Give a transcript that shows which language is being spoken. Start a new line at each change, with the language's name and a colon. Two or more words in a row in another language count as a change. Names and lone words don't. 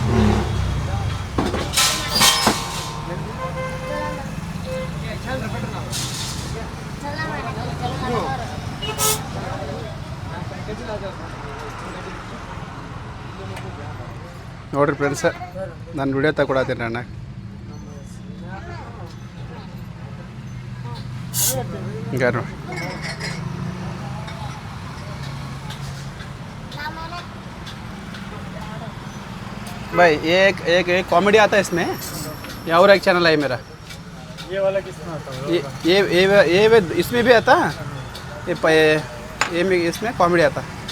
Kannada: ನೋಡ್ರಿ ಫ್ರೆಂಡ್ಸ ನಾನು ವಿಡಿಯೋ ತಗೊಳತ್ತೀನಿ ಅಣ್ಣ ಹಿಂಗೆ ನೋಡಿ
Hindi: भाई एक कॉमेडी आता है इसमें या और एक चैनल है मेरा ये वाला किसमें आता है ये इसमें भी आता ये इसमें कॉमेडी आता